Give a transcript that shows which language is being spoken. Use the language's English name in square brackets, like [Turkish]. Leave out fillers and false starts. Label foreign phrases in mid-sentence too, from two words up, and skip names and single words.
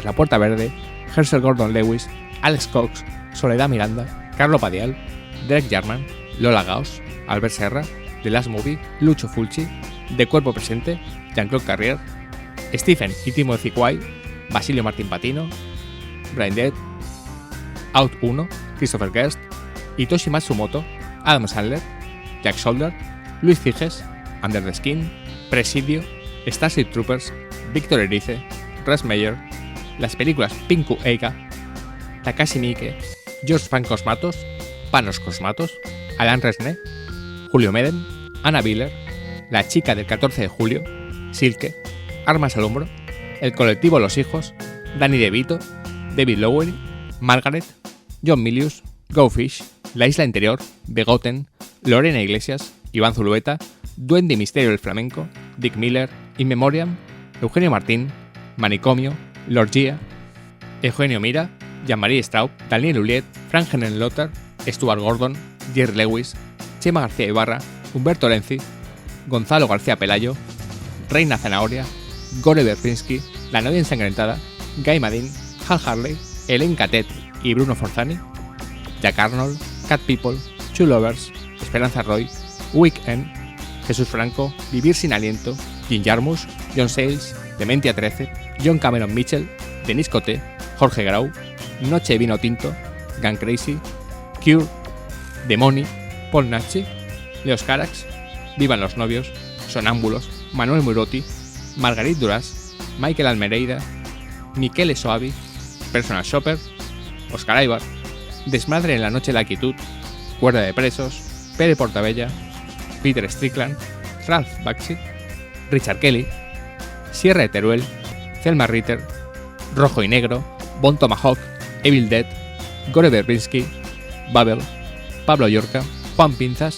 [Spanish] la Puerta Verde, Herschel Gordon Lewis, Alex Cox, Soledad Miranda, Carlo Padial, Derek Jarman, Lola Gauss, Albert Serra, The Last Movie, Lucho Fulci, De Cuerpo Presente, Jean-Claude Carrier, Stephen y Timothy Quay, Basilio Martín Patino, Brain Dead, Out 1, Christopher Guest, Hitoshi Matsumoto, Adam Sandler, Jack Solder, Luis Figes, Under the Skin, Presidio, Starship Troopers, Víctor Erice, Russ Meyer, las películas Pinku Eiga, Takashi Miike, George Van Cosmatos, Panos Cosmatos, Alain Resnais, Julio Medem, Anna Biller, La Chica del 14 de julio, Silke, Armas al Hombro, El Colectivo Los Hijos, Danny DeVito, David Lowery, Margaret, John Milius, Go Fish, La Isla Interior, Begotten, Lorena Iglesias, Iván Zulueta, Duende y Misterio del Flamenco, Dick Miller, In Memoriam, Eugenio Martín, Manicomio, Lorgia, Eugenio Mira, Jean-Marie Straub, Daniel Uliet, Frank Henenlotter, Stuart Gordon, Jerry Lewis, Chema García Ibarra, Humberto Lenzi, Gonzalo García Pelayo, Reina Zanahoria, Gore Verbinski, La Novia Ensangrentada, Guy Madin, Hal Harley, Elaine Catet y Bruno Forzani, Jack Arnold, Cat People, Two Lovers, Esperanza Roy, Weekend, Jesús Franco, Vivir sin aliento, Jim Jarmusch, John Sayles, Dementia 13, John Cameron Mitchell, Denis Coté, Jorge Grau, Noche de Vino Tinto, Gun Crazy, Cure, Demoni, Paul Nachi, Leos Carax, Vivan los Novios, Sonámbulos, Manuel Murotti, Margarit Duras, Michael Almereida, Michele Soavi, Personal Shopper, Oscar Ibar, Desmadre en la Noche de la Quietud, Cuerda de Presos, Pere Portabella, Peter Strickland, Ralph Bakshi, Richard Kelly, Sierra de Teruel, Thelma Ritter, Rojo y Negro, Bon Tomahawk, Evil Dead, Gore Verbinski, Babel, Pablo Llorca, Juan Pinzas,